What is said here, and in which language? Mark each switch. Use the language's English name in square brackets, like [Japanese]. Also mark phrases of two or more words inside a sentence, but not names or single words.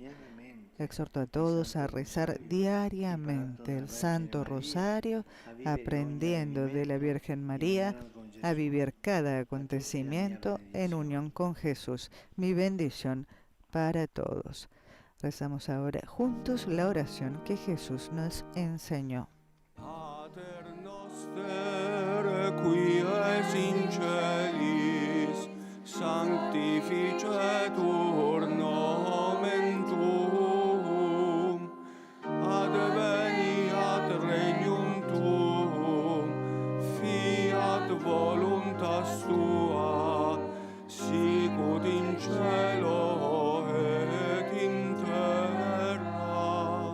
[Spanish] Exhorto a todos a rezar diariamente el Santo Rosario, aprendiendo de la Virgen María a vivir cada acontecimiento en unión con Jesús. Mi bendición para todos. Rezamos ahora juntos la oración que Jesús nos enseñó. [Latin] Pater noster, qui es in celis, sanctificetur nomen tuum, adveniat regnum tuum, fiat voluntas tua, sicut in cielo et in terra.